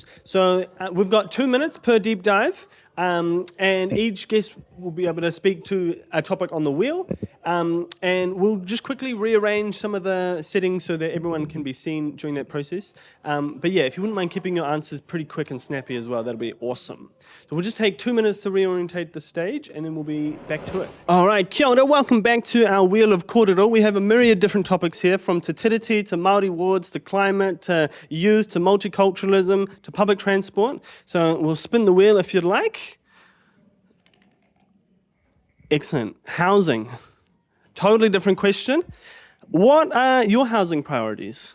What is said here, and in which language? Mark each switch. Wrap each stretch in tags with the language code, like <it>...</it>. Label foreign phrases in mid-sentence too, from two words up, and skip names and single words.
<en>So we've got 2 minutes per deep dive. And each guest will be able to speak to a topic on the wheel, and we'll just quickly rearrange some of the settings so that everyone can be seen during that process. But yeah, if you wouldn't mind keeping your answers pretty quick and snappy as well, that'll be awesome. So we'll just take 2 minutes to reorientate the stage, and then we'll be back to it. All right,</en> <mi>kia ora,</mi> <en>welcome back to our Wheel of Kōrero. We have a myriad of different topics here, from</en> <mi>te tiriti</mi> <en>to Māori wards to climate to youth to multiculturalism to public transport. So we'll spin the wheel if you'd like. Excellent. Housing. Totally different question. What are your housing priorities?</en>